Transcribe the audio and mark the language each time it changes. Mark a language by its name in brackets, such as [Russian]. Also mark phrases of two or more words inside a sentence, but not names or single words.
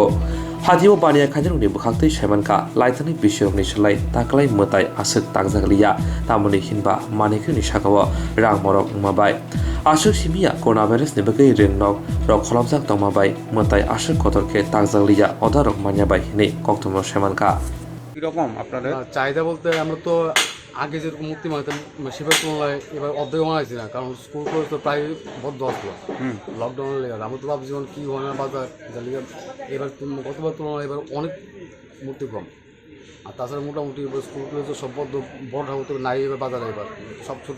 [Kok Borok] Hadiwo bania khajarungni bukhaktai semanka laitani bisyorokni salai taklai motai asuk takjagaliya tamoni hinba manikuni sakao rang morok mabai asuk simia coronavirus ni bagai ringnok rok kholomjak tongmabai motai asuk kotorke takjagaliya odarok manyabai hinei koktomo semanka [Bangla] কিরকম আপনাদের চাহিদা বলতে আমরা তো আগে যেরকম মূর্তি বানাতাম সেবার তুলনায় এবার অর্ধেক বানাইছি না, কারণ স্কুল কলেজ তো প্রায় বন্ধ আসলো লকডাউনের লেগে। আমরা তো ভাবছি কি হয় না বাজার লেগে এবার গতবার তুলনায় এবার অনেক মূর্তি কম। আর তাছাড়া মোটামুটি এবার স্কুল কলেজ তো সব বদ্ধ, বড় ঠাকুর তো নাই এবার বাজারে, এবার সব ছোটো।